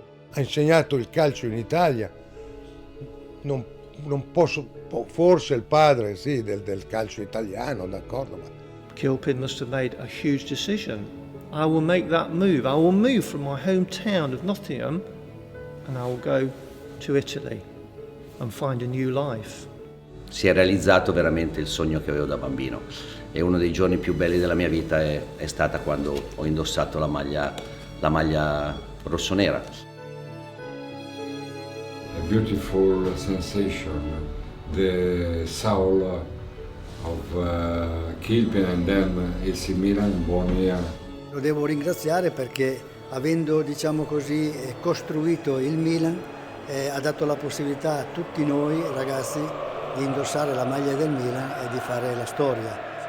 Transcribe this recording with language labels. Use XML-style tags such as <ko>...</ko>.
<it>Ha insegnato il calcio in Italia, non posso, forse il padre sì, del calcio italiano, d'accordo, ma</it> <en>Kilpin must have made a huge decision. I will make that move. I will move from my hometown of Nottingham and I will go to Italy and find a new life.</en> <it>Si è realizzato veramente il sogno che avevo da bambino e uno dei giorni più belli della mia vita è stata quando ho indossato la maglia rossonera.</it> <en>A beautiful sensation, the soul of Kilpin and then AC Milan, buon year.</en> <it>Lo devo ringraziare perché avendo, diciamo così, costruito il Milan ha dato la possibilità a tutti noi ragazzi di indossare la maglia del Milan e di fare la storia.</it>